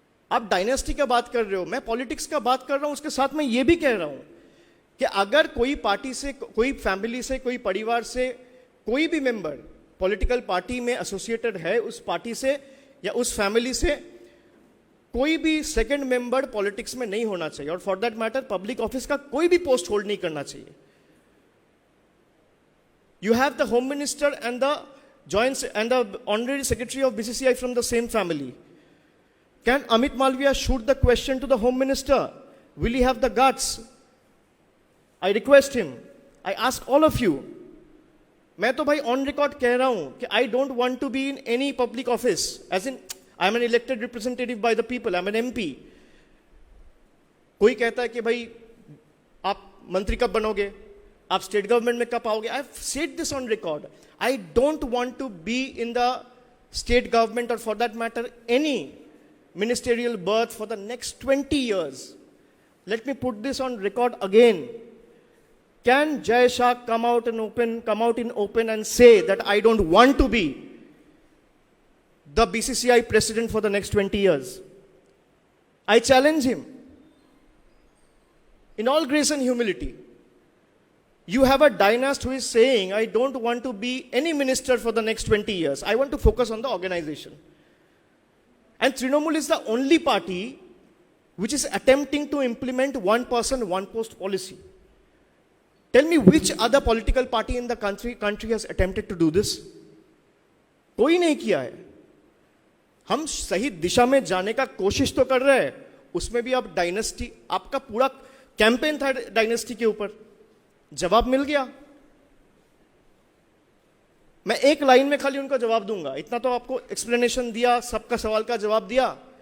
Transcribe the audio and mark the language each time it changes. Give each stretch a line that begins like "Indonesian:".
Hindi: आप डायनेस्टी का बात कर रहे हो, मैं पॉलिटिक्स का बात कर रहा हूं. उसके साथ मैं ये भी कह रहा हूं कि अगर कोई पार्टी से, कोई फैमिली से, कोई परिवार से कोई भी मेंबर पॉलिटिकल पार्टी में एसोसिएटेड है, उस पार्टी से या उस फैमिली से कोई भी सेकंड मेंबर पॉलिटिक्स में नहीं होना चाहिए, और
English: for that matter
Hindi: public office का कोई भी पोस्ट होल्ड नहीं करना चाहिए.
English: You have the home minister and the joint and the honorary secretary of BCCI from the same family. Can Amit Malviya shoot the question to the home minister? Will he have the guts? I request him, I ask all of you.
Hindi: मैं तो भाई on record कह रहा हूं कि
English: I don't want to be in any public office, as in I am an elected representative by the people, I am an MP.
Hindi: कोई कहता है कि भाई आप मंत्री कब बनोगे, आप स्टेट गवर्नमेंट में कब आओगे.
English: I have said this on record. I don't want to be in the state government और for that matter any ministerial berth for the next 20 years. Let me put this on record again. Can Jai Shah come out in open and say that I don't want to be the BCCI president for the next 20 years? I challenge him. In all grace and humility. You have a dynast who is saying, I don't want to be any minister for the next 20 years. I want to focus on the organization. And Trinamool is the only party which is attempting to implement one person, one post policy. Tell me which other political party in the country has attempted to do this?
Hindi: कोई नहीं किया है. हम सही दिशा में जाने का कोशिश तो कर रहे हैं, उसमें भी आप डायनेस्टी, आपका पूरा कैंपेन था डायनेस्टी के ऊपर, जवाब मिल गया. मैं एक लाइन में खाली उनका जवाब दूंगा, इतना तो आपको एक्सप्लेनेशन दिया, सबका सवाल का जवाब दिया.